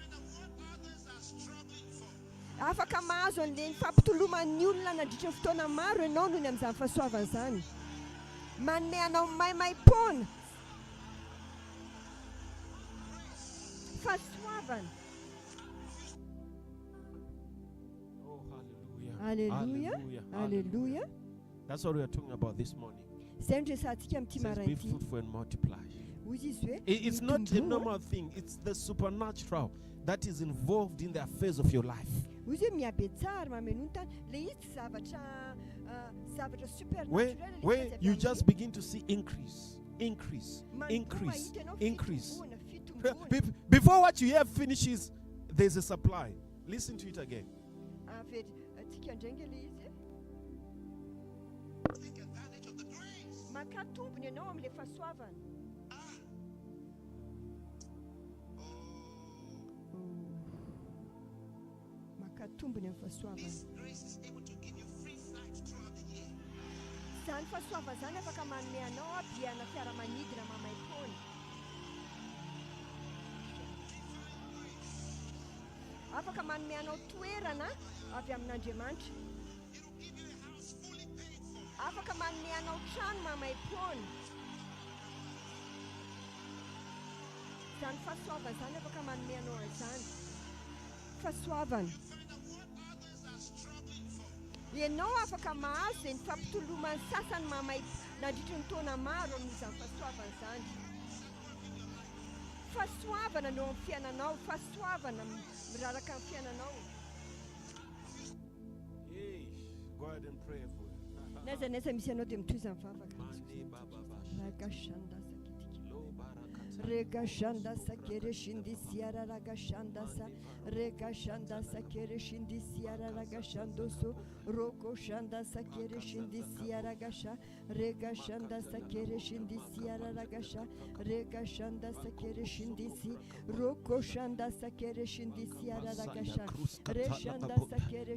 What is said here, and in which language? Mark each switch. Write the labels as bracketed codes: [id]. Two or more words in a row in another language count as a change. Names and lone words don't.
[mg] Afaka mahazo an'ilay fampitoloman'ny olona nandritra ny fotoana maro ianao noho ny amin'izany fahasoavana zany. Manome anao maimaim-pona. Fahasoavana. Oh, Hallelujah. Hallelujah. [en] That's what we are talking about this morning. [mg] Zay no resantsika amin'ity [en] It says, be [mg] marain'ity. [en] fruitful and multiply. [mg] Hoy izy hoe [en] It's not a [mg] mitomboa. [en] normal thing. It's the supernatural that is involved in the affairs of your life. [mg] Hoy izy hoe miabe tsara mameno ny tany. Le izy tsy zavatra supernatural. [en] Where you just begin to see increase. Before what you have finishes, there's a supply. Listen to it again. Take advantage of the grace. [mg] Makatombony ianao amin'ilay fahasoavana. Makatombony amin'ny fahasoavana. [en] This grace is able to give you free flights throughout the year. [mg] Zany fahasoavana zany afaka manome anao abiana fiaramanidina mamaim-pona. Afaka manome anao toerana avy amin'Andriamanitra. [en] It will give you a house fully paid for. [mg] Afaka manome anao trano mamaim-pona. Zany fahasoavana zany afaka manome anao an'izany. Fahasoavana. [en] Find out what others are struggling for. [mg] Ianao afaka mahazo izay ny fampitoloman'ny sasany nandritra ny taona maro amin'izany fahasoavana zany. Fahasoavana no amin'ny fiainanao, fahasoavana miraraka amin'ny fiainanao. [en] Hey, go ahead and pray for it. [mg] N'aiza n'aiza misy anao dia mitohy izany vavaka. Mande bababa. Ragashanda Lo barakata. Regashanda sakere shindi siara ragashanda sa regashanda sakere shindi siara ragashando so roko shanda sakere shindi siara gasha regashanda sakere shindi siara ragasha regashanda sakere shindi si roko shanda sakere shindi siara ragasha reshanda sakere